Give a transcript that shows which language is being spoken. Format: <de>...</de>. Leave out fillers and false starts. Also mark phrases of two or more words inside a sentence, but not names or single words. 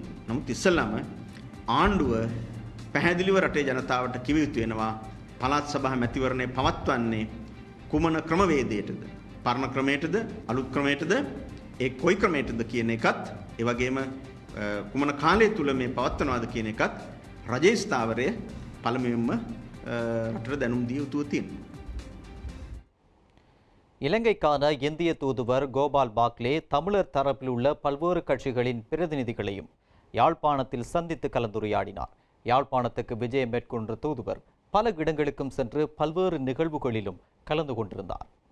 <si>නමුත් ඉස්සෙල්ලාම ආණ්ඩුව පැහැදිලිව රටේ ජනතාවට කිව යුතු වෙනවා පළාත් සභා මැතිවරණය පවත්වන්නේ කුමන ක්‍රමවේදයටද? පරණ ක්‍රමයටද අලුත් ක්‍රමයටද ඒ කොයි ක්‍රමයටද කියන එකත් ඒ වගේම කුමන කාලය තුල මේ පවත්වනවාද කියන එකත් රජයේ ස්ථාවරය පළමුවෙන්ම රටට දැනුම් දිය යුතුව තියෙනවා.</si> <ta>இலங்கைக்கான இந்திய தூதுவர் கோபால் பாக்லே தமிழர் தரப்பில் உள்ள பல்வேறு கட்சிகளின் பிரதிநிதிகளையும் யாழ்ப்பாணத்தில் சந்தித்து கலந்துரையாடினார். யாழ்ப்பாணத்துக்கு விஜயம் மேற்கொண்ட தூதுவர் பல இடங்களுக்கும் சென்று பல்வேறு நிகழ்வுகளிலும் கலந்து கொண்டிருந்தார்.</ta>